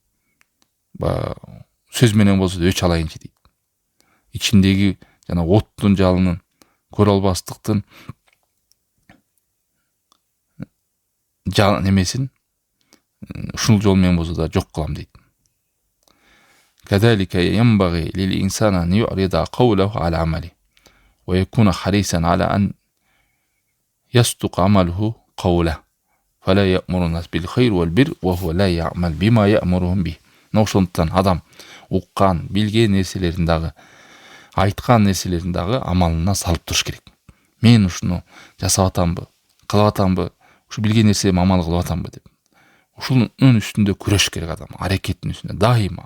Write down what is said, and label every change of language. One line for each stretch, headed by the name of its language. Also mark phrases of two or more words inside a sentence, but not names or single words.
Kyrgyz: Сөз менен болсо да өч алайынчы дейт. Ичиндеги жана оттун жалынын, көрө албастыктын немесин ушул жол менен болсо да жок кылам дейт.
Arabic: كذلك ينبغي للإنسان أن يعرض قوله على عمله ويكون حريصا على أن يصدق عمله قوله فلا يأمر الناس بالخير والبر وهو لا يعمل بما يأمرهم به.
Kyrgyz: Ошондуктан адам уккан, билген нерселерин дагы, айткан нерселерин дагы амалына салып туруш керек. Мен ушуну жасап атамбы, кылып атамбы, ушу билген нерсем амал кылып атамбы деп. Ушунун үстүндө күрөш керек адам, аракеттин үстүндө дайыма.